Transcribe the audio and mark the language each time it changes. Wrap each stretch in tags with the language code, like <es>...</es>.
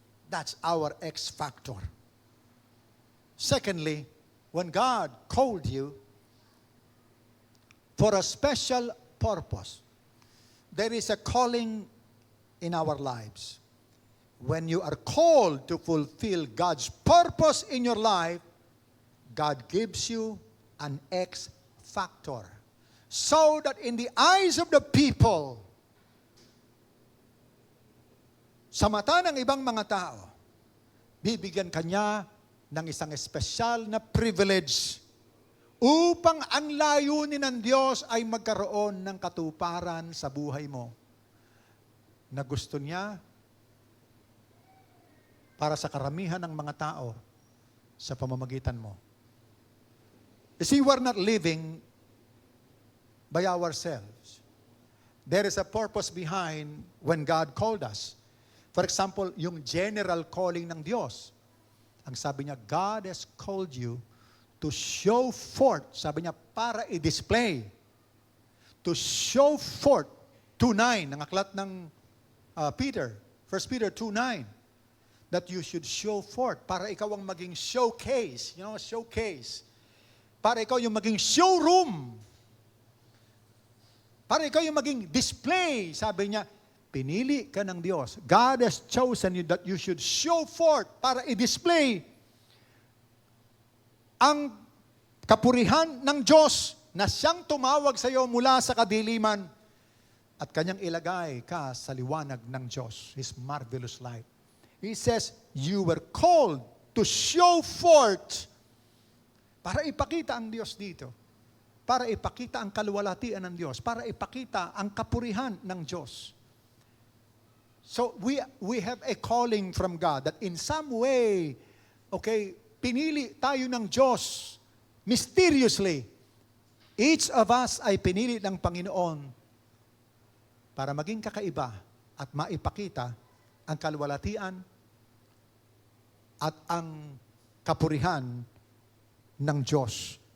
<en>That's our X factor. Secondly, when God called you for a special purpose, there is a calling in our lives. When you are called to fulfill God's purpose in your life, God gives you an X factor. So that in the eyes of the people,</en> <tl>sa mata ng ibang mga tao, bibigyan kanya ng isang espesyal na privilege upang ang layunin ng Diyos ay magkaroon ng katuparan sa buhay mo na gusto niya para sa karamihan ng mga tao sa pamamagitan mo.</tl> <en>You see, we're not living by ourselves. There is a purpose behind when God called us. For example, yung general calling ng Diyos.</en> <tl>Ang sabi niya,</tl> <en>God has called you to show forth,</en> <tl>sabi niya, para i-display.</tl> <en>To show forth, 2:9,</en> <tl>ng aklat ng Peter,</tl> <en>1 Peter 2:9, that you should show forth,</en> <tl>para ikaw ang maging showcase,</tl> <en>showcase.</en> <tl>Para ikaw yung maging showroom. Para ikaw yung maging display, sabi niya, pinili ka ng Diyos.</tl> <en>God has chosen you that you should show forth</en> <tl>para i-display ang kapurihan ng Diyos na siyang tumawag sa iyo mula sa kadiliman at kanyang ilagay ka sa liwanag ng Diyos,</tl> <en>His marvelous light. He says, you were called to show forth</en> <tl>para ipakita ang Diyos dito. Para ipakita ang kaluwalhatian ng Diyos. Para ipakita ang kapurihan ng Diyos.</tl> <en>So we have a calling from God that in some way, okay,</en> <tl>pinili tayo ng Diyos</tl> <en>mysteriously. Each of us</en> <tl>ay pinili ng Panginoon para maging kakaiba at maipakita ang kaluwalhatian at ang kapurihan ng Diyos.</tl>